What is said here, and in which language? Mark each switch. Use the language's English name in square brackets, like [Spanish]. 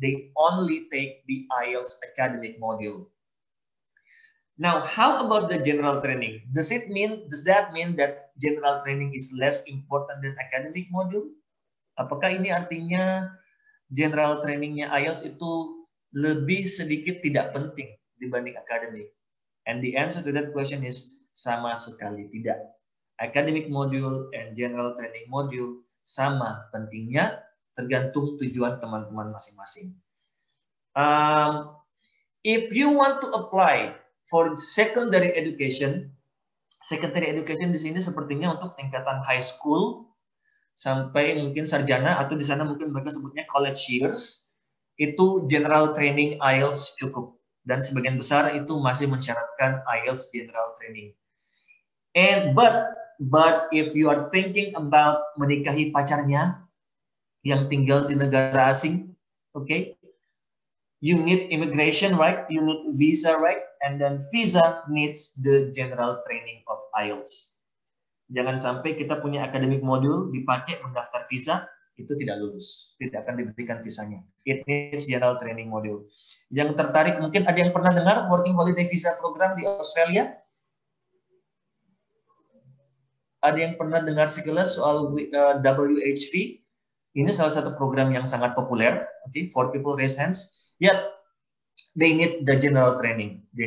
[English] They only take the IELTS academic module. Now, how about the general training? Does that mean that general training is less important than academic module? [Indonesian] Apakah ini artinya general trainingnya IELTS itu lebih sedikit tidak penting dibanding academic? [English] And the answer to that question is [Indonesian] sama sekali tidak. [English] Academic module and general training module [Indonesian] sama pentingnya, tergantung tujuan teman-teman masing-masing. [English] If you want to apply for secondary education [Indonesian] di sini sepertinya untuk tingkatan high school sampai mungkin sarjana, atau di sana mungkin mereka sebutnya college years, itu general training IELTS cukup. Dan sebagian besar itu masih mensyaratkan IELTS General Training. [English] But if you are thinking about [Indonesian] menikahi pacarnya yang tinggal di negara asing, [English] okay, you need immigration, right? You need visa, right? And then visa needs the general training of IELTS. [Indonesian] Jangan sampai kita punya academic module dipakai mendaftar visa, itu tidak lulus, tidak akan diberikan visanya. [English] It needs general training module. [Indonesian] Yang tertarik, mungkin ada yang pernah dengar working holiday visa program di Australia? Ada yang pernah dengar sekilas soal WHV? Ini salah satu program yang sangat populer. [English] Okay, for people raise hands. Yeah, they need the general training.